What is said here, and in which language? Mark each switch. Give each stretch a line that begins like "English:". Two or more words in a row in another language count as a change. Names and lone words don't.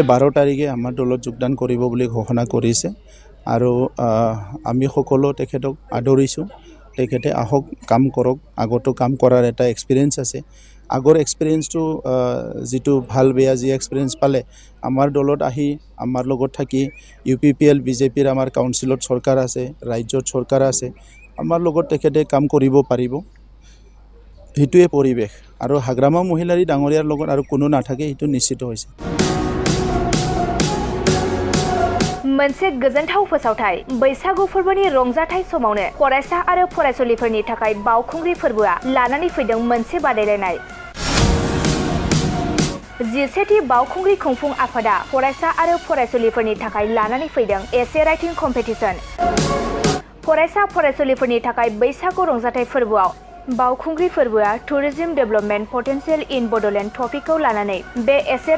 Assamese: তেখেতে 12 তাৰিখে আমাৰ দলত যোগদান কৰিব বুলি ঘোষণা কৰিছে আৰু আমি সকলো তেখেতক আদৰিছোঁ তেখেতে আহক কাম কৰক আগতো কাম কৰাৰ এটা এক্সপিৰিয়েঞ্চ আছে আগৰ এক্সপিৰিয়েঞ্চটো যিটো ভাল বেয়া যি এক্সপিৰিয়েঞ্চ পালে আমাৰ দলত আহি আমাৰ লগত থাকি UPPL BJPৰ আমাৰ কাউন্সিলত চৰকাৰ আছে ৰাজ্যত চৰকাৰ আছে আমাৰ লগত তেখেতে কাম কৰিব পাৰিব সেইটোৱে পৰিৱেশ আৰু হাগ্ৰামা মহিলাৰী ডাঙৰীয়াৰ লগত আৰু কোনো নাথাকে সেইটো নিশ্চিত হৈছে
Bodo: मोनसे गोजोनथाव फोसावथाय बैसागु फोरबोनि रंजाथाय समावनो फरायसा आरो फरायसुलिफोरनि थाखाय बावखुंग्रि फोरबोआ लानानै फैदों मोनसे बादायलायनाय 11थि बावखुंग्रि खुंफुं आफादा फरायसा आरो फरायसुलिफोरनि थाखाय लानानै फैदों एसे
English: writing competition
Bodo: फरायसा फरायसुलिफोरनि थाखाय बैसागु रंजाथाय फोरबोआव बावखुंग्रि फोरबोआ
English: tourism development potential in Bodoland
Bodo: टपिकखौ लानानै बे एसे